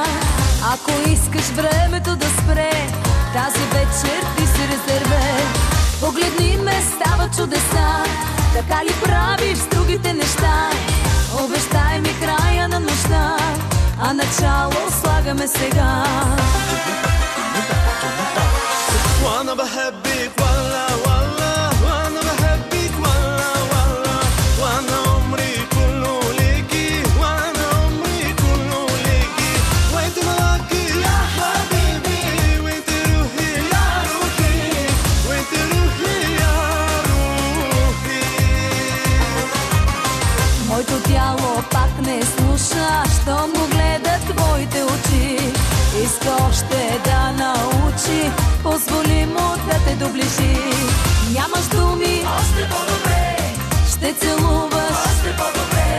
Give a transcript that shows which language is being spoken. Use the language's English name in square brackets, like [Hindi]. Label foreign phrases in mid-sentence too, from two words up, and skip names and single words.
[Bulgarian] Ако искаш времето да спре, тази вечер ти си резерве. Погледни ме, става чудеса, така ли правиш с другите неща? Обещай ми края на нощта, а начало слагаме сега. [Arabic] وانا بحبك والله والله وانا بحبك والله والله وانا عمري كله ليكي وانا عمري كله ليكي وانت ملاكي يا حبيبي وانت روحي يا روحي وانت روحي يا روحي. [Bulgarian] Моето тяло пак не слуша, щом го гледат твоите очи. Иска още да научи, позволи му да те доближи. Нямаш думи, още по-добре, ще целуваш, още по-добре.